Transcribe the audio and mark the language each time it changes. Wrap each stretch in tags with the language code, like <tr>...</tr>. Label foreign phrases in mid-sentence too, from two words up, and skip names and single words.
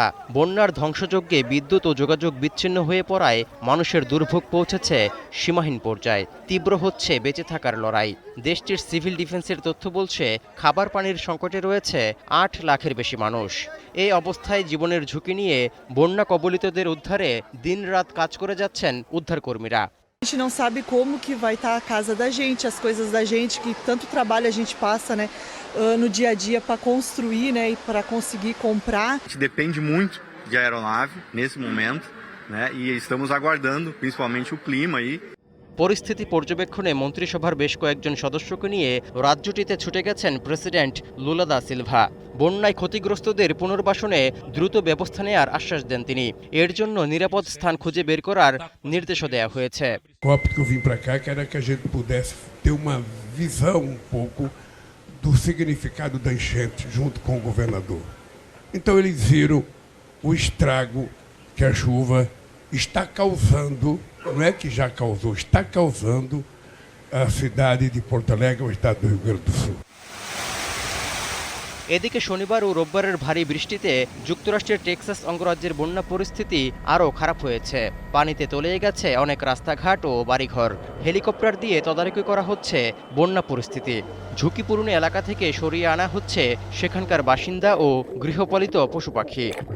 <bn>বন্যার ধ্বংসযজ্ঞে বিদ্যুৎ ও যোগাযোগ বিচ্ছিন্ন হয়ে পড়ায় মানুষের দুর্ভোগ পৌঁছেছে সীমাহীন পর্যায়ে। তীব্র হচ্ছে বেঁচে থাকার লড়াই। দেশটির সিভিল ডিফেন্সের তথ্য বলছে খাবার পানির সংকটে রয়েছে 8 লাখের বেশি মানুষ। এই অবস্থায় জীবনের ঝুঁকি নিয়ে বন্যা কবলিতদের উদ্ধারে দিনরাত কাজ করে যাচ্ছেন উদ্ধারকর্মীরা।</bn> <pt>A gente não sabe como que vai estar a casa da gente, as coisas da gente, que tanto trabalho a gente passa, né, no dia a dia para construir, né, e para conseguir comprar. A gente depende muito de aeronave nesse momento, né, e estamos aguardando, principalmente o clima aí.</pt> <bn>পরিস্থিতি পর্যবেক্ষণে মন্ত্রিসভার বেশ কয়েকজন সদস্যকে নিয়ে রাজ্যটিতে ছুটে গেছেন প্রেসিডেন্ট লুলা দা সিলভা। বন্যায় ক্ষতিগ্রস্তদের পুনর্বাসনে দ্রুত ব্যবস্থা নেওয়ার আশ্বাস দেন তিনি। এর জন্য নিরাপদ স্থান খুঁজে বের করার নির্দেশও দেওয়া হয়েছে।</bn> <pt>Que eu vim para cá que era que a gente pudesse ter uma visão pouco do significado da enchente junto com o governador. Então eles viram o estrago que a chuva está causando, não é que já causou, está causando a cidade de Porto Alegre, o estado do Rio Grande do Sul.</pt> <bn>এদিকে শনিবার ও রোববারের ভারী বৃষ্টিতে যুক্তরাষ্ট্রের টেক্সাস অঙ্গরাজ্যের বন্যা পরিস্থিতি আরও খারাপ হয়েছে। পানিতে তলিয়ে গেছে অনেক রাস্তাঘাট ও বাড়িঘর। হেলিকপ্টার দিয়ে তদারকি করা হচ্ছে বন্যা পরিস্থিতি। ঝুঁকিপূর্ণ এলাকা থেকে সরিয়ে আনা হচ্ছে সেখানকার বাসিন্দা ও গৃহপালিত পশু পাখি।</bn>